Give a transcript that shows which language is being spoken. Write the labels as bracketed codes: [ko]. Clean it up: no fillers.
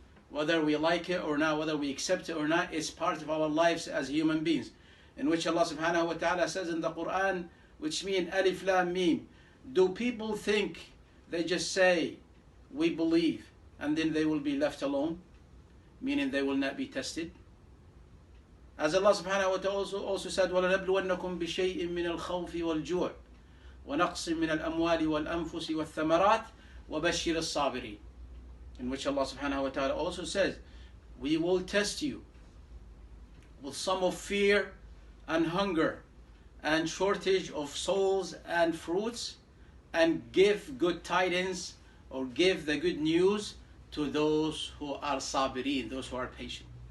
[en] Whether we like it or not, whether we accept it or not, it's part of our lives as human beings. In which Allah subhanahu wa ta'ala says in the Quran, which means Alif Lam Mim, do people think they just say, we believe, and then they will be left alone? Meaning they will not be tested. [ar] As Allah subhanahu wa ta'ala also said, وَلَنَبْلُوَنَّكُمْ بِشَيْءٍ مِّنَ الْخَوْفِ وَالْجُوعِ وَنَقْصٍ مِّنَ الْأَمْوَالِ وَالْأَنفُسِ وَالثَّمَرَاتِ وَبَشِّرِ الصَّابِرِينَ. [en] In which Allah subhanahu wa ta'ala also says, we will test you with some of fear and hunger and shortage of souls and fruits, and give good tidings or give the good news to those who are sabirin, those who are patient.